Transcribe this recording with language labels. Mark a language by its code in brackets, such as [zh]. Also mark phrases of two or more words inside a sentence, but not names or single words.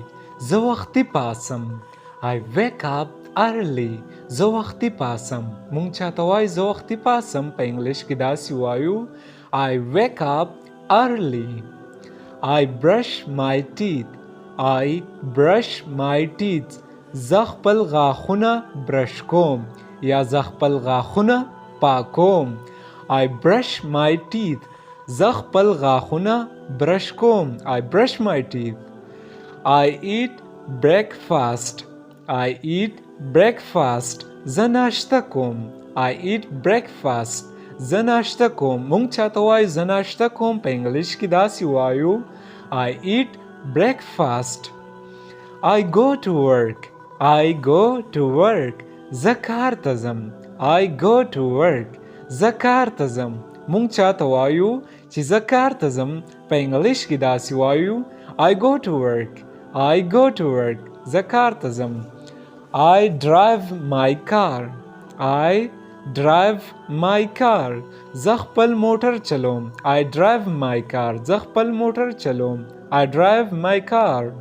[ps] زه وختي پاسم. [en] I wake up early. [ps] زه وختي پاسم. مونږ چاته وایو زه وختي پاسم په انګلیش کې داسې وایو. [en] I wake up early. I brush my teeth. I brush my teeth. [ps] زه خپل غاښونه برش کوم یا زه خپل غاښونه پاکوم. [en] I brush my teeth. [ps] زه خپل غاښونه برش کوم. [en] I brush my teeth. I eat breakfast. I eat breakfast. [ps] زه ناشته کوم. [en] I eat breakfast. [ps] زه ناشته کوم. مونږ چاته وایو زه ناشته کوم په انګلیش کې داسې وایو [en] I eat breakfast. I go to work. I go to work. [ps] زه کار ته ځم. [en] I go to work. [ps] زه کار ته ځم. مونږ چاته وایو چې زه کار ته ځم په انګلیش کې داسې وایو [en] I go to work. I go to work. [ps] زه کار ته ځم. [en] I drive my car. I drive my car. [ps] زه خپل موټر چلوم. [en] I drive my car. [ps] زه خپل موټر چلوم. [en] I drive my car.